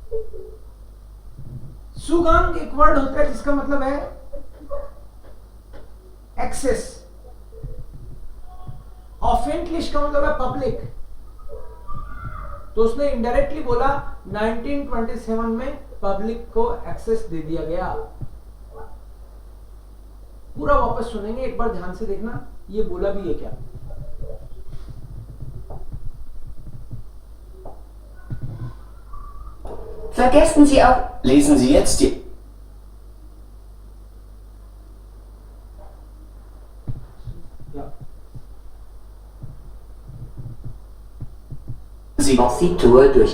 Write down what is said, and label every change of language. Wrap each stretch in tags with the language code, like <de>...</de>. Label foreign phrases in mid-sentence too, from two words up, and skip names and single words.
<hi>सुगांग एक वर्ड होता है जिसका मतलब है एक्सेस, ऑफेंटलिश का मतलब है पब्लिक। तो उसने इनडायरेक्टली बोला 1927 में पब्लिक को एक्सेस दे दिया गया। पूरा वापस सुनेंगे, एक बार ध्यान से देखना ये बोला भी है क्या।</hi> <de>Vergessen Sie auch. Lesen Sie jetzt die... Sie-Tour durch.</de>